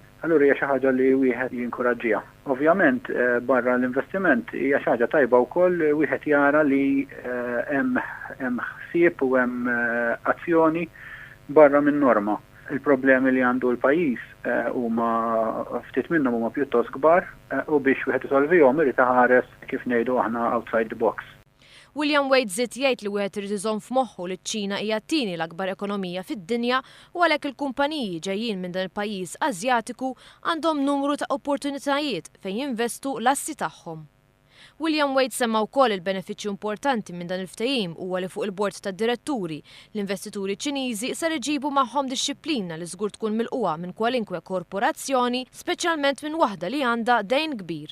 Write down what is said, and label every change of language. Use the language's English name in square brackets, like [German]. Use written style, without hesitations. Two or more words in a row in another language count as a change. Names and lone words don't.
[Maltese] Allura hija xi ħaġa li wieħed jinkoraġġiha. Ovvjament barra l-investiment hija xi ħaġa tajba wkoll wieħed jara li hemm ħsieb u hemm azzjoni barra minn norma. Il-problemi li għandu l-pajjiż huma ftit minnhom huma pjuttost kbar u biex wieħed isolvihom irid iħares kif ngħidu aħna [English] outside the box. [Maltese] William Wade żied jgħid li wieħed irid iżomm f'moħħu li ċ-Ċina hija t-tieni l-akbar ekonomija fid-dinja u għalhekk il-kumpaniji ġejjin minn dan il-pajjiż Asjatiku għandhom numru ta' opportunitajiet fejn jinvestu l-assi tagħhom. William Wade semma wkoll il-benefiċċju importanti minn dan il-ftehim huwa li fuq il-bord tad-diretturi l-investituri Ċiniżi ser iġibu magħhom dixxilpina li żgur tkun milquha minn kwalinkwe korporazzjoni, speċjalment minn waħda li għandha dejn kbir.